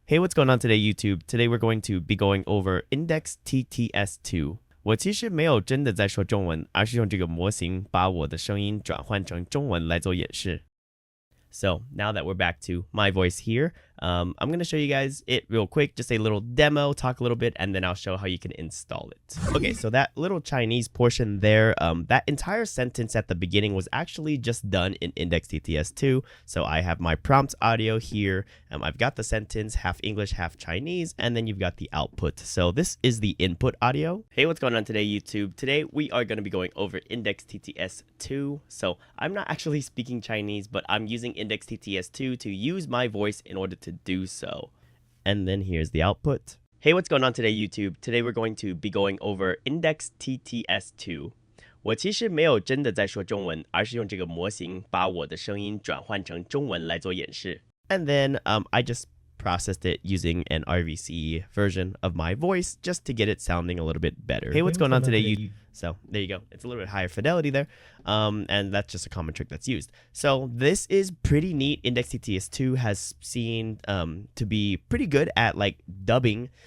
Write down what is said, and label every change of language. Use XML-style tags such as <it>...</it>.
<en>Hey, what's going on today, YouTube? Today we're going to be going over Index TTS2。</en> <zh>我其实没有真的在说中文，而是用这个模型把我的声音转换成中文来做演示。</zh> <en>So now that we're back to my voice here, I'm going to show you guys it real quick, just a little demo, talk a little bit, and then I'll show how you can install it. Okay, so that little Chinese portion there, that entire sentence at the beginning was actually just done in Index TTS2. So I have my prompt audio here. I've got the sentence, half English, half Chinese, and then you've got the output. So this is the input audio. Hey, what's going on today, YouTube? Today we are going to be going over Index TTS2. So I'm not actually speaking Chinese, but I'm using Index TTS2 to use my voice in order to do so. And then here's the output. Hey, what's going on today, YouTube? Today we're going to be going over Index TTS2.</en> <zh>我其实没有真的在说中文，而是用这个模型把我的声音转换成中文来做演示。</zh> <en>And then I just processed it using an RVC version of my voice just to get it sounding a little bit better. Hey, what's going on today? So there you go. It's a little bit higher fidelity there. And that's just a common trick that's used. So this is pretty neat. Index TTS2 has seen to be pretty good at like dubbing.</en>